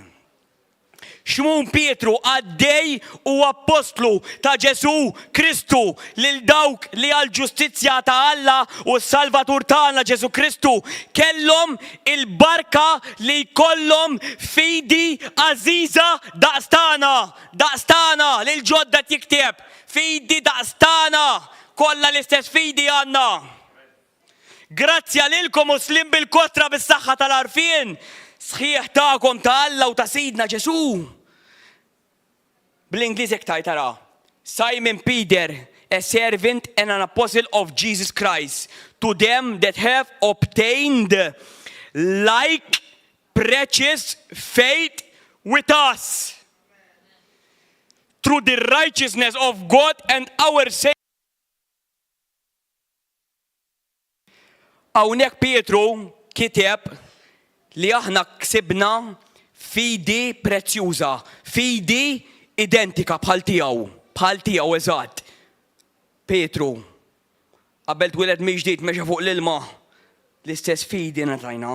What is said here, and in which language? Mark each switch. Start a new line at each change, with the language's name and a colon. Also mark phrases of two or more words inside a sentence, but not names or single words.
Maltese: Xmun Pietru għaddej u apostlu ta' Ġesu Kristu lil dawk li għal-ġustizzja ta' Alla u s-Salvatur tagħna Ġesu Kristu kellhom il-barka li jkollhom fidi għażiża daqstana lil ġodda tikteb fidi daqstana kollha l-istess fidi għandna. Grazzja lilkom u slim bil-kotra bis-saħħa tal-għarfien sħiħ tagħkom ta' Alla u ta' Sidna Ġesu. Bl-Ingliż hekk tajt tara.
English: Simon Peter, a servant and an apostle of Jesus Christ, to them that have obtained like precious faith with us, through the righteousness of God and our Savior.
Maltese: Hawnhekk Pietru kiteb li aħna ksibna fidi prezzjuża, fidi identika bħal tiegħu eżatt. Pietru, qabel tweled mi ġdid mexa fuq l-ilma, l-istess fidi ngħatajna.